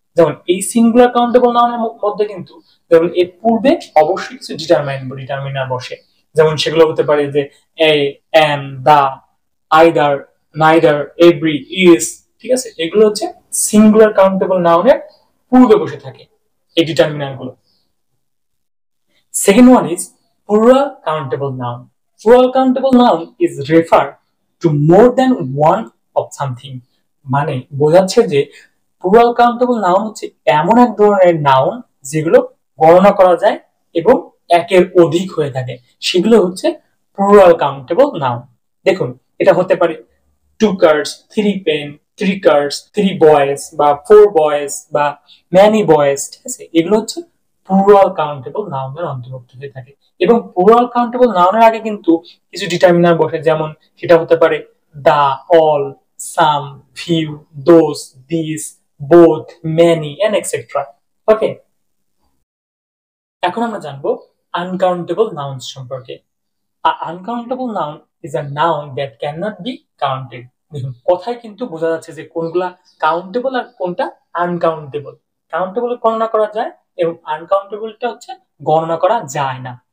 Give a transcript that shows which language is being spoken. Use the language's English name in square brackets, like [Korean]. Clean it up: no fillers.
[Bangla] যেমন এই singular countable নাউনের মধ্যে কিন্তু যেমন এর পূর্বে অবশ্যই কিছু ডিটারমিনার বসে, যেমন সেগুলো হতে পারে যে এ, এম, দা, আইদার, নাইদার, এভরি, ইস, ঠিক আছে। এগুলো হচ্ছে সিঙ্গুলার কাউন্টেবল নাউনের পূর্বে বসে থাকে এই ডিটারমিনার গুলো। [English] Second one is plural countable noun. Plural countable noun is refer to more than one of something. [Bangla] মানে বোঝাচ্ছে যে প্লুরাল কাউন্টেবল নাউন হচ্ছে এমন এক ধরনের নাউন যেগুলো গণনা করা যায় এবং একের অধিক হয়ে থাকে, সেগুলো হচ্ছে প্লুরাল কাউন্টেবল নাউন। দেখুন এটা হতে পারে 2 cards, 3 pen, 3 cards, 3 boys, বা 4 boys, বা many boys, ঠিক আছে। এগুলো হচ্ছে প্লুরাল কাউন্টেবল নাউনের অন্তর্ভুক্ত হয়ে থাকে, এবং প্লুরাল কাউন্টেবল নাউনের আগে কিন্তু কিছু ডিটারমিনার বসে, যেমন সেটা হতে পারে দা, all, [English] some, few, those, these, both, many, and etc. [Bangla] ওকে, এখন আমরা জানবো আনকাউন্টেবল নাউন্স সম্পর্কে। [English] Uncountable noun is a noun that can not be counted. [Bangla] দেখুন কথায় কিন্তু বোঝা যাচ্ছে যে কোনগুলা কাউন্টেবল আর কোনটা আনকাউন্টেবল। কাউন্টেবল গণনা করা যায় এবং আনকাউন্টেবলটা হচ্ছে গণনা করা যায় না।